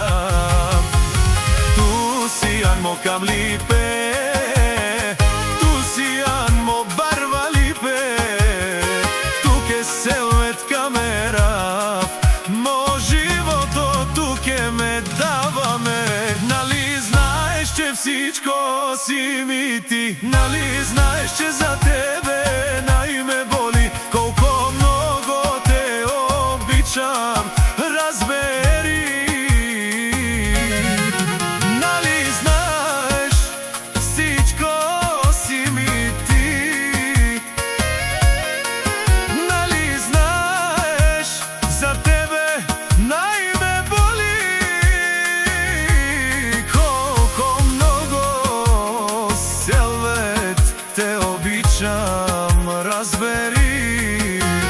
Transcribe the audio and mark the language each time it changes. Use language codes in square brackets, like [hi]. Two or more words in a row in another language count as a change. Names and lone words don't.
[rom] Tu si mo kam lipe, tu si mo barba lipe, tu ke Селвет kamera, mo životo tu ke me dava me. [bg] Че всичко си ми ти, нали знаеш, че за тебе най ме боли, колко много те обичам, разбери. Нали знаеш, всичко си ми ти, нали знаеш, за тебе най ме боли, Селвет, те обичам, разбери.